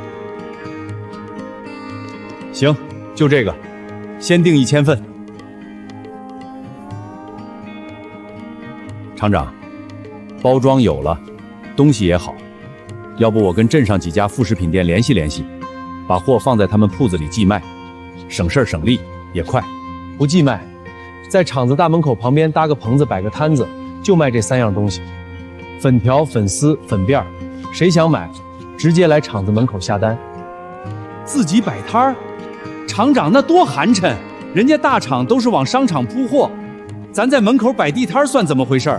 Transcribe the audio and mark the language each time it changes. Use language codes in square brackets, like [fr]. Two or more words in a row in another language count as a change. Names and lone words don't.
[zh] 行，就這個，先訂1000份。廠長，包裝有了，东西也好，要不我跟镇上几家副食品店联系联系，把货放在他们铺子里寄卖，省事儿省力也快。不寄卖，在厂子大门口旁邊搭個棚子，擺個攤子，就賣這3樣東西：粉條、粉絲、粉便兒。誰想買，直接來廠子門口下單。自己擺攤兒，廠長那多寒碜！人家大廠都是往商場鋪貨，咱在門口擺地攤算怎麼回事兒？